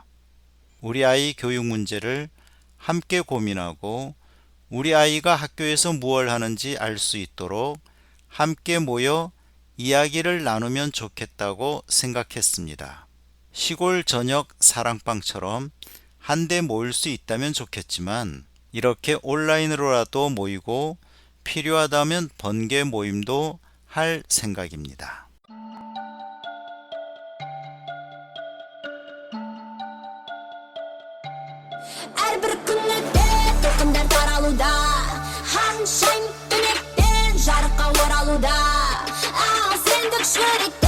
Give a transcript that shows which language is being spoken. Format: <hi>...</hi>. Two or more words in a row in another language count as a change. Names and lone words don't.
<ko>우리 아이 교육 문제를 함께 고민하고 우리 아이가 학교에서 무엇을 하는지 알 수 있도록 함께 모여 이야기를 나누면 좋겠다고 생각했습니다. 시골 저녁 사랑방처럼 한데 모일 수 있다면 좋겠지만 이렇게 온라인으로라도 모이고 필요하다면 번개 모임도 할 생각입니다.</ko> <kk>Әрбір күнде толқындар таралуда Ханшайым түнекте жарыққа оралуда Ал сендік жүректе</kk>